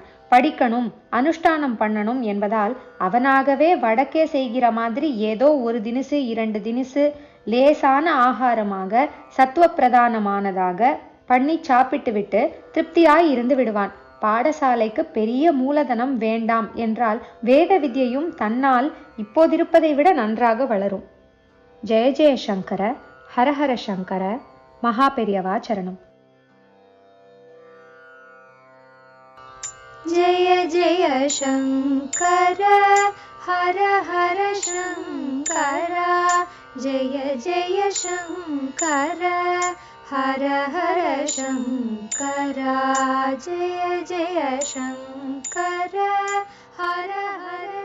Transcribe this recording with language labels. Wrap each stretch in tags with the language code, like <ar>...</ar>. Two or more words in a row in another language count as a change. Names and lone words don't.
<ta>படிக்கணும், அனுஷ்டானம் பண்ணணும் என்பதால் அவனாகவே வடக்கே செய்கிற மாதிரி ஏதோ ஒரு தினுசு 2 தினுசு லேசான ஆகாரமாக சத்துவ பிரதானமானதாக பண்ணி சாப்பிட்டு விட்டு திருப்தியாய் இருந்து விடுவான். பாடசாலைக்கு பெரிய மூலதனம் வேண்டாம் என்றால் வேத வித்யையும் தன்னால் இப்போதிருப்பதை விட நன்றாக வளரும்.</ta> <sa>जय जय शंकर, हरहर शंकर,</sa> <ta>மகா பெரியவா சரணம்.</ta> <sa>जय जय शंकर, हर हर शंकर, जय जय शंकर, हर हर शंकर, जय जय शंकर, हर हर</sa>